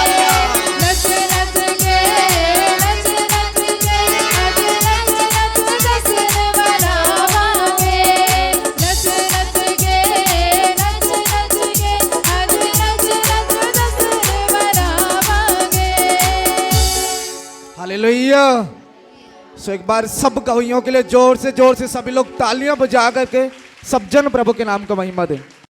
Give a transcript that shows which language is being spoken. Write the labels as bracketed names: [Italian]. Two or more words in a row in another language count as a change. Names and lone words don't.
[Punjabi] ਨੱਚ ਨੱਚ ਕੇ ਨੱਚ ਨੱਚ ਕੇ ਆਜ ਨੱਚ ਨੱਚ ਜਸ਼ਨ ਮਨਾਵਾਂਗੇ। ਨੱਚ ਨੱਚ ਕੇ ਨੱਚ ਨੱਚ ਕੇ ਆਜ ਨੱਚ ਨੱਚ ਜਸ਼ਨ ਮਨਾਵਾਂਗੇ। [Hindi] हालेलुया। सो एक बार सब गवाहियों के लिए जोर से सभी लोग तालियां बजा करके सब जन प्रभु के नाम का महिमा दें।